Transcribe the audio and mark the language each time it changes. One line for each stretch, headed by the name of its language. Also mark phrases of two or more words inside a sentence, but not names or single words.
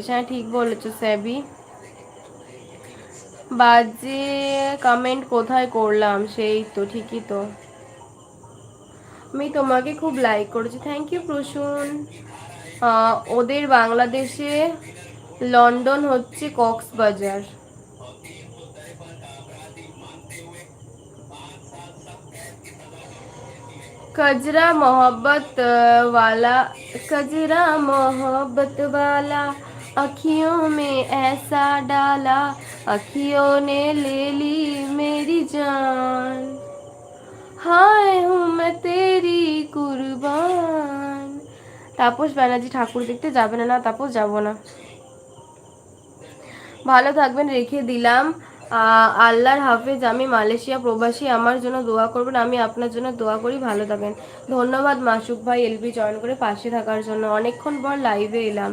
Bangla: হ্যাঁ ঠিক বলেছো স্যাবি। বাজে কমেন্ট কোথায় করলাম? সেই তো, ঠিকই তো, আমি তোমাকে খুব লাইক করেছি,
English: thank you
Bangla: প্রসূন। ওদের বাংলাদেশে লন্ডন হচ্ছে কক্সবাজার।
Hindi: कजरा मोहब्बत वाला, कजरा मोहब्बत वाला, अखियों में ऐसा डाला, अखियों ने ले ली मेरी जान, हाय हूँ मैं तेरी कुर्बान।
Bangla: তাপস ব্যানার্জি, ঠাকুর দেখতে যাবে না? না তাপস, যাবো না। ভালো থাকবেন, রেখে দিলাম। আল্লাহর হাফেজ। আমি মালয়েশিয়া প্রবাসী, আমার জন্য দোয়া করবেন, আমি আপনার জন্য দোয়া করি, ভালো থাকবেন। ধন্যবাদ মাসুক ভাই এলবি জয়েন করে পাশে থাকার জন্য, অনেকক্ষণ পর লাইভে এলাম।